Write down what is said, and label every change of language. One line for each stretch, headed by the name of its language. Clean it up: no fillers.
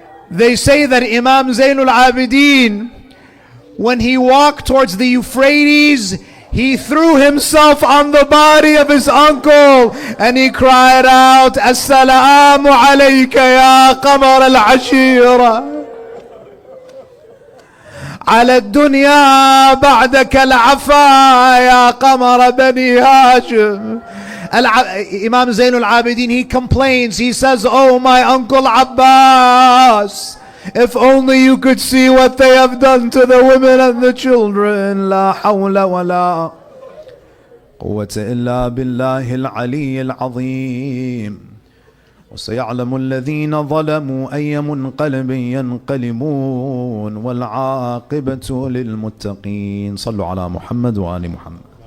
English: They say that Imam Zainul Abideen, when he walked towards the Euphrates, he threw himself on the body of his uncle and he cried out,
Arabic: Assalamu alayka ya qamar al-ashira. على الدنيا بعدك العفا يا قمر بني هاشم.
English: Imam Zainul Abideen, he complains, he says, oh my uncle Abbas, if only you could see what they have done to the women and the children.
Arabic: لا حول ولا قوة إلا بالله العلي العظيم. وسيعلم الذين ظلموا أي منقلب ينقلبون والعاقبة للمتقين. صلوا على محمد وآل محمد.